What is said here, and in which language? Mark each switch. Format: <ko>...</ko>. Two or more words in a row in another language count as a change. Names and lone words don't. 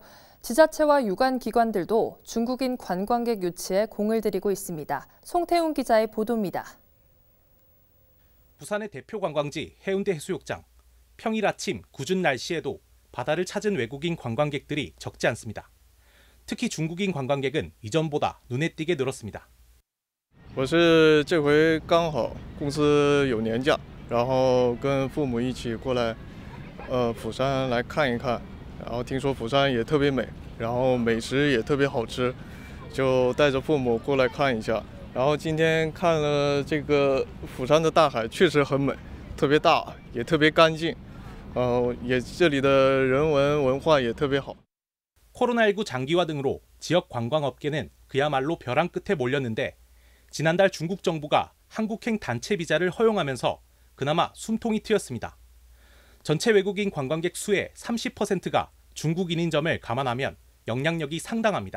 <ko>지자체와 유관 기관들도 중국인 관광객 유치에 공을 들이고 있습니다. 송태훈 기자의 보도입니다. 부산의 대표 관광지 해운대 해수욕장. 평일 아침 궂은 날씨에도 바다를 찾은 외국인 관광객들이 적지 않습니다. 특히 중국인 관광객은 이전보다 눈에 띄게 늘었습니다.</ko> <zh>我是这回刚好公司有年假，然后跟父母一起过来釜山来看一看，然后听说釜山也特别美，然后美食也特别好吃，就带着父母过来看一下。然后今天看了这个釜山的大海，确实很美，特别大，也特别干净，也这里的人文文化也特别好。</zh> <ko>코로나19 장기화 등으로 지역 관광업계는 그야말로 벼랑 끝에 몰렸는데 지난달 중국 정부가 한국행 단체 비자를 허용하면서 그나마 숨통이 트였습니다. 전체 외국인 관광객 수의 30%가 중국인인 점을 감안하면 영향력이 상당합니다.</ko>